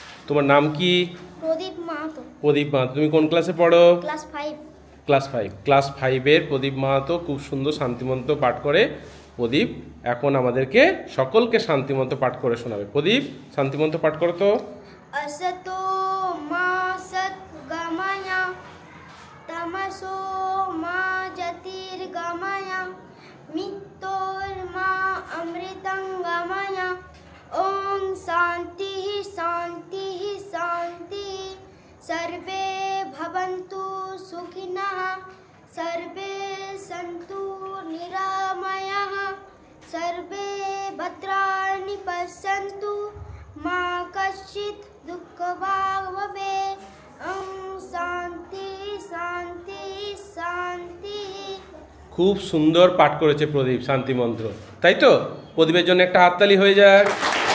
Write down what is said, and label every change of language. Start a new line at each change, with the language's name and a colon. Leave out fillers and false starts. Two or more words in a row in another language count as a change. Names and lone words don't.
Bangla: তোমার নাম কি? প্রদীপ মাহাতো। প্রদীপ মাহাতো। তুমি কোন ক্লাসে পড়ো? ক্লাস 5। ক্লাস 5-এর প্রদীপ মাহাতো খুব সুন্দর শান্তিমন্ত্র পাঠ করে। প্রদীপ এখন আমাদেরকে সকলকে শান্তিমন্ত্র পাঠ করে শোনাবে। প্রদীপ, শান্তিমন্ত্র পাঠ করো তো।
Sanskrit: असतो मा सद्गमय तमसो मा ज्योतिर्गमय मृत्योर्मा अमृतंगमय। ओम शांति शांति शांति। सर्वे भवन्तु सुखिनः सर्वे सन्तु निरामयाः सर्वे भद्राणि पश्यन्तु मा कश्चित् दुःखभाग् भवेत्। ओम शांति शांति शांति।
Bangla: খুব সুন্দর পাঠ করেছে প্রদীপ শান্তি মন্ত্র, তাই তো? প্রদীপের জন্য একটা হাততালি হয়ে যাক।